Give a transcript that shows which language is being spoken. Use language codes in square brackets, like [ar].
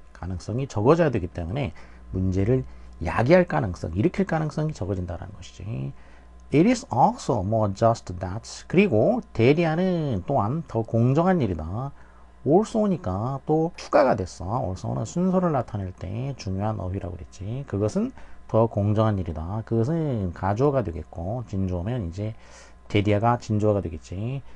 [ko] 가능성이 적어져야 되기 때문에 문제를 야기할 가능성, 일으킬 가능성이 적어진다는 것이지. [en] It is also more just that. [ko] 그리고 대리하는 또한 더 공정한 일이다. also니까 또 추가가 됐어. also는 순서를 나타낼 때 중요한 어휘라고 그랬지. 그것은 더 공정한 일이다. 그것은 가주어가 되겠고, 진주어면 이제 대리아가 진주어가 되겠지.